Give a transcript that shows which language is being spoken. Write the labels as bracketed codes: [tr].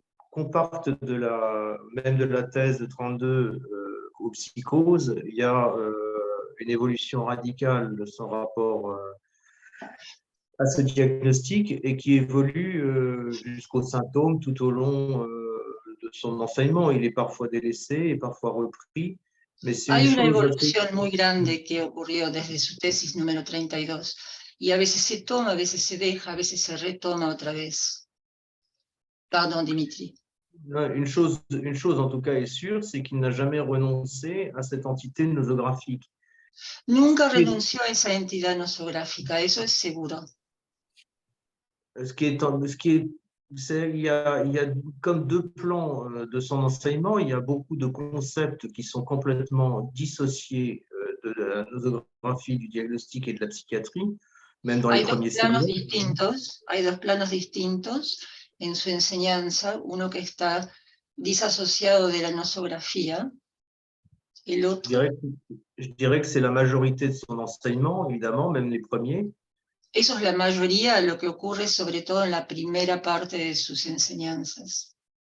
[fr] Qu'on parte même de la thèse de 32 aux psychoses, il y a une évolution radicale de son rapport à ce diagnostic et qui évolue jusqu'aux symptômes tout au long de son enseignement. Il est parfois délaissé et parfois repris, mais c'est [es] Hay [fr] une [es] una [fr] chose [es] evolución muy grande que ocurrió desde su tesis número 32 y a veces se toma, a veces se deja, a veces se retoma otra vez. [fr] Pardon, Dimitri. Une chose en tout cas est sûre, c'est qu'il n'a jamais renoncé à cette entité nosographique. [es] Nunca renunció a esa entidad nosográfica, eso es seguro. [fr] Il y a comme deux plans de son enseignement, il y a beaucoup de concepts qui sont complètement dissociés de la nosographie, du diagnostic et de la psychiatrie, même dans les premiers séminaires. [es] Hay dos planos distintos en su enseñanza, uno que está disasociado de la nosografía, el otro. [fr] Je dirais que c'est la majorité de son enseignement, évidemment, même les premiers. [es] Eso es la mayoría, lo que ocurre sobre todo en la primera parte de sus enseñanzas.